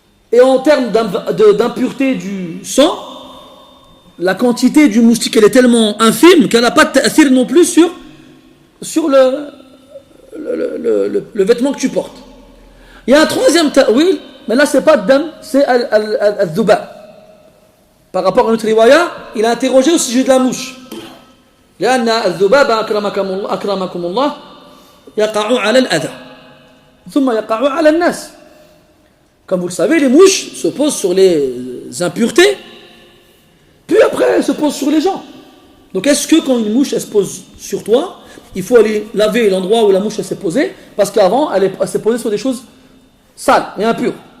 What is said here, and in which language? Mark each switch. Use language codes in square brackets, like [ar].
[fr] Et en termes d'impureté du sang, la quantité du moustique elle est tellement infime qu'elle n'a pas de ta'thir non plus sur le vêtement que tu portes. Il y a un troisième ta'wil, mais là c'est pas dam, c'est al-dhuba. Par rapport à notre riwaya, il a interrogé au sujet de la mouche. [ar] لأن الذباب أكرمكم الله يقع على الأذى ثم يقع على الناس. [fr] Comme vous le savez, les mouches se posent sur les impuretés, puis après elles se posent sur les gens. Donc est-ce que quand une mouche elle se pose sur toi, il faut aller laver l'endroit où la mouche elle s'est posée, parce qu'avant elle s'est posée sur des choses sales et impures.